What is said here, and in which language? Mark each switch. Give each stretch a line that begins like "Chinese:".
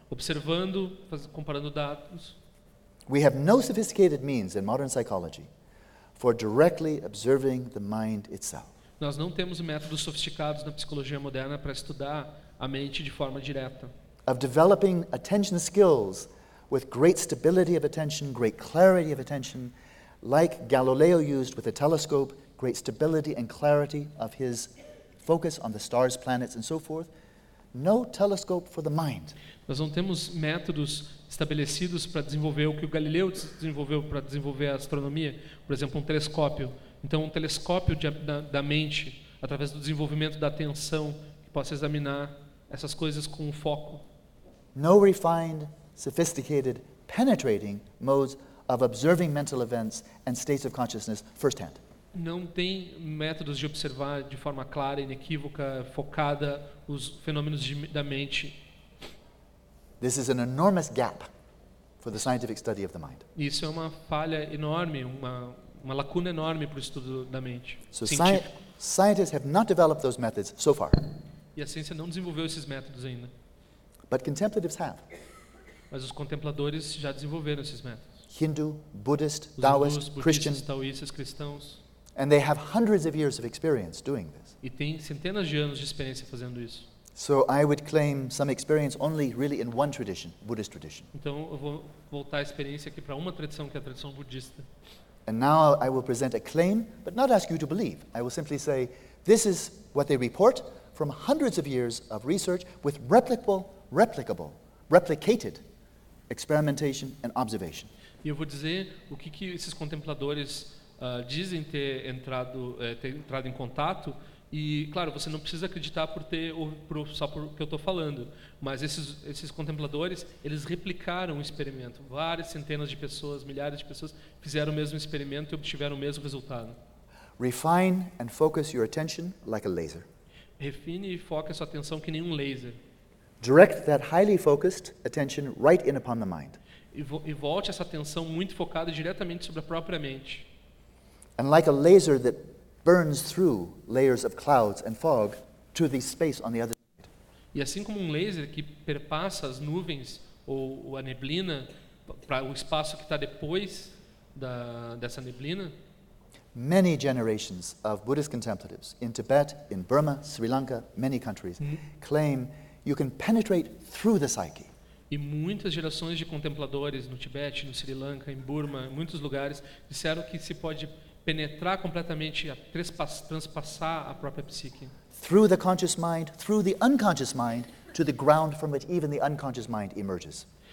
Portuguese: Observando, comparando dados.
English: We have no sophisticated means in modern psychology for directly observing the mind itself.
Portuguese: Nós não temos métodos sofisticados na psicologia moderna para estudar a mente de forma direta.
English: Of developing attention skills with great stability of attention, great clarity of attention, like Galileo used with a telescope, great stability and clarity of his focus on the stars, planets, and so forth. No telescope for the mind.
Portuguese: Nós não temos métodos estabelecidos para desenvolver o que o Galileu desenvolveu para desenvolver a astronomia, por exemplo, um telescópio. Então, um telescópio da mente, através do desenvolvimento da atenção, que possa examinar essas coisas com um foco.
English: No refined, sophisticated, penetrating modes of observing mental events and states of consciousness firsthand.
Portuguese: Não tem métodos de observar de forma clara, inequívoca, focada os fenômenos da mente.
English: This is an enormous gap for the scientific study of the mind.
Portuguese: Isso é uma falha enorme, uma lacuna enorme para o estudo da mente.
English: So scientists have not developed those methods so far.
Portuguese: E a ciência não desenvolveu esses métodos ainda.
English: But contemplatives have.
Portuguese: Mas os contempladores já desenvolveram esses métodos.
English: Hindu, Buddhist, Taoist, Christian.
Portuguese: Taoístas, cristãos.
English: And they have hundreds of years of experience doing this.
Portuguese: E tem centenas de anos de experiência fazendo isso.
English: So I would claim some experience only really in one tradition, Buddhist tradition.
Portuguese: Então eu vou voltar a experiência aqui para uma tradição, que é a tradição budista.
English: And now I will present a claim, but not ask you to believe. I will simply say this is what they report from hundreds of years of research with replicated experimentation and observation.
Portuguese: E eu vou dizer o que esses contempladores dizem ter entrado em contato. E claro, você não precisa acreditar só por que eu estou falando, mas esses contempladores, eles replicaram o experimento. Várias centenas de pessoas, milhares de pessoas fizeram o mesmo experimento e obtiveram o mesmo resultado.
English: Refine and focus your attention like a laser.
Portuguese: Refine e foque a sua atenção que nem um laser.
English: Direct that highly focused attention right in upon the mind.
Portuguese: E volte essa atenção muito focada diretamente sobre a própria mente.
English: And like a laser that burns through layers of clouds and fog to the space on the other side.
Portuguese: E assim como um laser que perpassa as nuvens ou a neblina para o espaço que está depois dessa neblina.
English: Many generations of Buddhist contemplatives in Tibet, in Burma, Sri Lanka, many countries claim you can penetrate through the psyche.
Portuguese: E muitas gerações de contempladores no Tibete, no Sri Lanka, em Burma, em muitos lugares, disseram que se pode penetrar completamente, transpassar a própria psique.
English: Through the conscious mind, through the unconscious mind, to the ground from which even the unconscious mind emerges.